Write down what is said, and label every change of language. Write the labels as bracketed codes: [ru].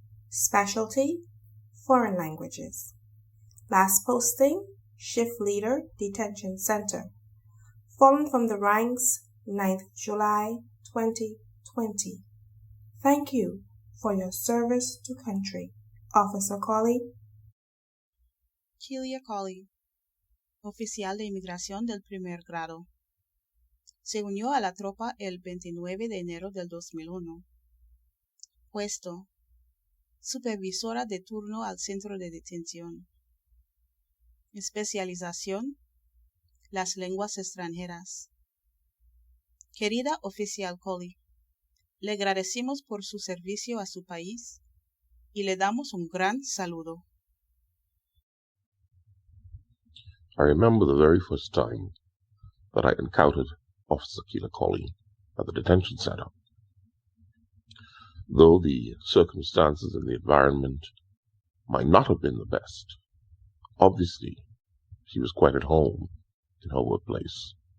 [en] Specialty Foreign Languages. Last posting Shift Leader Detention Center. Fallen from the ranks 9th July 2020. Thank you for your service to country. Officer Collie. [es] Kelia Collie, oficial de inmigración del primer grado. Se unió a la tropa el 29 de enero del 2001. Puesto: supervisora de turno al centro de detención. Especialización: las lenguas extranjeras. Querida oficial Collie, le agradecemos por su servicio a su país y le damos un gran saludo. [en] I remember the very first time that I encountered Officer Collie at the detention center. Though the circumstances and the environment might not have been the best, obviously she was quite at home in her workplace.